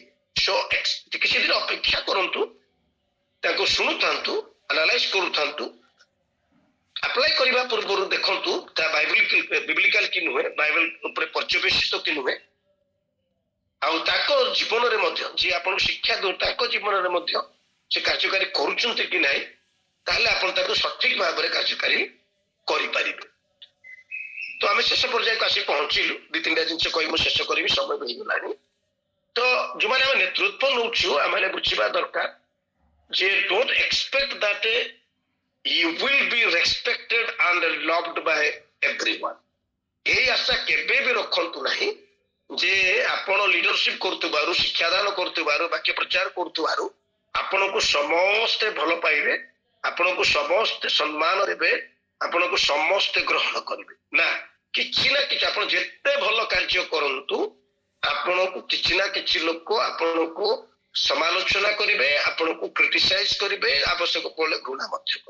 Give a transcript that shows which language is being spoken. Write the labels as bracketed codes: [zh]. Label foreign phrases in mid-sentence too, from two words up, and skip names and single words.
[or] କିଛି ଦିନ ଅପେକ୍ଷା କରନ୍ତୁ, ତାଙ୍କୁ ଶୁଣୁଥାନ୍ତୁ, ଆନାଲାଇଜ କରୁଥାନ୍ତୁ, ଆପ୍ଲାଏ କରିବା ପୂର୍ବରୁ ଦେଖନ୍ତୁ ତା ବିବ୍ଲିକାଲ କି ନୁହେଁ, ବାଇବେଲ ଉପରେ ପର୍ଯ୍ୟବେସିତ କି ନୁହେଁ, ଆଉ ତାଙ୍କ ଜୀବନରେ ମଧ୍ୟ ଯିଏ ଆପଣଙ୍କୁ ଶିକ୍ଷା ଦଉ ତାଙ୍କ ଜୀବନରେ ମଧ୍ୟ ସେ କାର୍ଯ୍ୟକାରୀ କରୁଛନ୍ତି କି ନାହିଁ, ତାହେଲେ ଆପଣ ତାକୁ ସଠିକ ଭାବରେ କାର୍ଯ୍ୟକାରୀ କରିପାରିବେ। ତ ଆମେ ଶେଷ ପର୍ଯ୍ୟାୟକୁ ଆସି ପହଞ୍ଚିଲୁ। 2-3ଟା ଜିନିଷ କହି ମୁଁ ଶେଷ କରିବି, ସମୟ ହେଇଗଲାଣି। ତ ଯୋଉମାନେ ଆମେ ନେତୃତ୍ୱ ନେଉଛୁ ଆମେ ବୁଝିବା ଦରକାର ଯେ [en] don't expect that you will be respected and loved by everyone। [or] ଏହି ଆଶା କେବେ ବି ରଖନ୍ତୁ ନାହିଁ ଯେ ଆପଣ ଲିଡରସିପ କରୁଥିବାରୁ, ଶିକ୍ଷାଦାନ କରୁଥିବାରୁ, ବାକ୍ୟ ପ୍ରଚାର କରୁଥିବାରୁ ଆପଣଙ୍କୁ ସମସ୍ତେ ଭଲ ପାଇବେ, ଆପଣଙ୍କୁ ସମସ୍ତେ ସମ୍ମାନ ଦେବେ, ଆପଣଙ୍କୁ ସମସ୍ତେ ଗ୍ରହଣ କରିବେ। ନା, କିଛି ନା କିଛି ଆପଣ ଯେତେ ଭଲ କାର୍ଯ୍ୟ କରନ୍ତୁ ଆପଣଙ୍କୁ କିଛି ନା କିଛି ଲୋକ ଆପଣଙ୍କୁ ସମାଲୋଚନା କରିବେ, ଆପଣଙ୍କୁ କ୍ରିଟିସାଇଜ କରିବେ, ଆବଶ୍ୟକ ପଡ଼ିଲେ ଘୃଣା ମଧ୍ୟ କରିବେ।